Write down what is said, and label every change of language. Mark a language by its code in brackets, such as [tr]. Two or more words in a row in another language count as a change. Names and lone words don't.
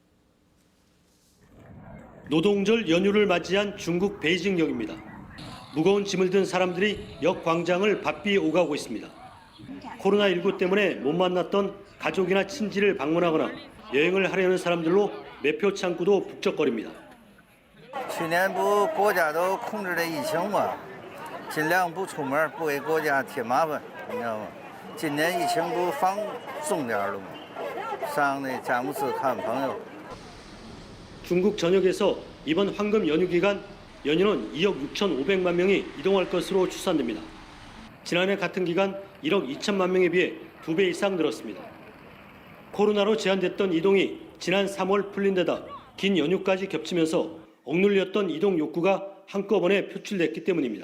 [ko] 노동절 연휴를 맞이한 중국 베이징역입니다. 무거운 짐을 든 사람들이 역 광장을 바삐 오가고 있습니다. 코로나19 때문에 못 만났던 가족이나 친지를 방문하거나 여행을 하려는 사람들로 매표 창구도 북적거립니다. [zh] 去年不国家都控制了疫情嘛，尽量不出门，不给国家添麻烦，你知道吗？今年疫情不放松点了吗？上那詹姆斯看朋友。 [ko] 중국 전역에서 이번 황금 연휴 기간 연인원 2억 6,500만 명이 이동할 것으로 추산됩니다. 지난해 같은 기간 1억 2천만 명에 비해 2배 이상 늘었습니다. 코로나로 제한됐던 이동이 지난 3월 풀린 데다 긴 연휴까지 겹치면서 억눌렸던 이동 욕구가 한꺼번에 표출됐기 때문입니다.